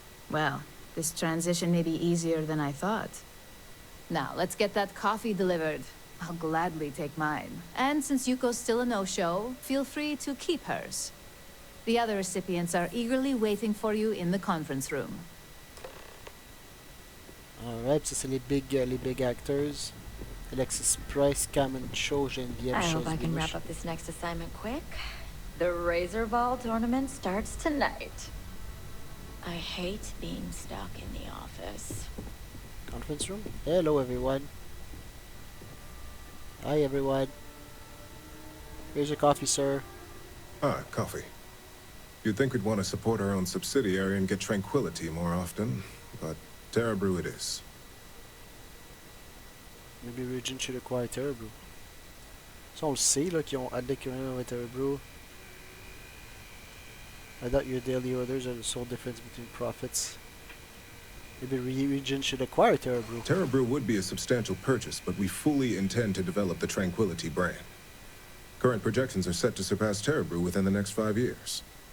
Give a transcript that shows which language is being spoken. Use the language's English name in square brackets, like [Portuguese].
[English] Well, this transition may be easier than I thought. Now, let's get that coffee delivered. I'll gladly take mine. And since Yuko's still a no-show, feel free to keep hers. The other recipients are eagerly waiting for you in the conference room. [French] Alright, ça c'est les [English] big actors. [French] Alexis Price, Cameron Cho, Geneviève [English] I hope I can Chosby. wrap up this next assignment quick. The Razor Ball tournament starts tonight. I hate being stuck in the office. Conference room? Hello, everyone. Hi, everyone. Here's your coffee, sir. Ah, coffee. You'd think we'd want to support our own subsidiary and get tranquility more often, but Terra Brew it is. Maybe Regent should acquire Terra Brew. [French] Ça, on le sait, là, qu'ils ont adéquat avec Terra Brew. [English] I thought your daily orders are the sole difference between profits. Maybe Regent should acquire Terra Brew. Terra Brew would be a substantial purchase, but we fully intend to develop the Tranquility brand. Current projections are set to surpass Terra Brew within the next 5 years.